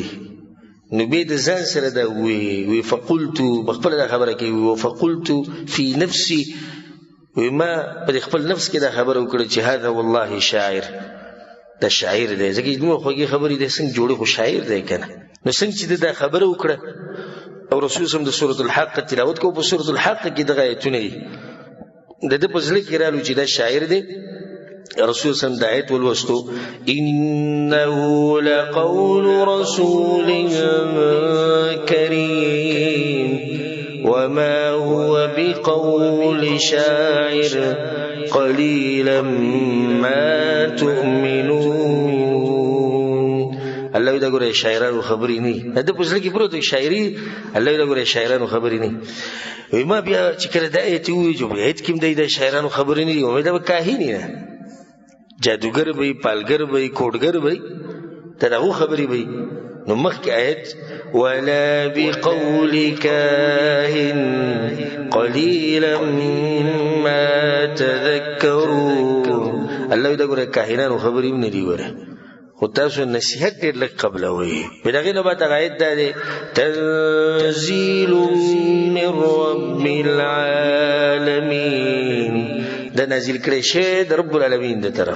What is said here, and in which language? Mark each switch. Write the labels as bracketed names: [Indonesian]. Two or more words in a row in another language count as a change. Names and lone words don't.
[Pashto] نو بیا د ځان سره دا وی فقلت بخپله دا خبره کوي [Arabic] وفقلت فی نفسي [Pashto] وی ما په خپل نفس کې دا خبره وکړه چې [Arabic] هذا والله شاعر [Pashto] دا شاعر دی ځکه چې دومره خوږې خبرې دی څنګه جوړې خو شاعر دی که نه. نو څنګه چې دا خبره وکړه او رسول صلی د سورة الحق تلاوت کو په سورة الحق کې دغه آیتونه دي د ده په زړه کې رالو چې دا شاعر دی. رسول صلی د آیت ولوستو [Arabic] انه لقول رسول کریم وما هو بقول شاعر قليلا ما تؤمنون. [Pashto] الله دا ګوره شاعرانو خبرې نه ده په زړه کې پروت شاعري. الله دا ګوره شاعرانو خبرې نه وي. ما بیا چې کله دا آیت ووایو په آیت کې هم دی د شاعرانو خبرې نه دي دا به کاهن نه جادوګر به وي پالګر به وي کوډګر به وي د هغو خبرې به وي. نو مخکې آیت [Arabic] ولا بقول کاهن قلیلا ما تذکرون. [Pashto] الله دا ګوره کاهنانو خبرې هم نه دي ګوره خو تاسو نصیحت ډېر لږ قبلوئ. په دغې نه بعد هغه آیت دا دی [Arabic] تنزیل من رب العالمین [Pashto] دا نازل کړی شوی د [Arabic] رب العالمین [Pashto] د طرف.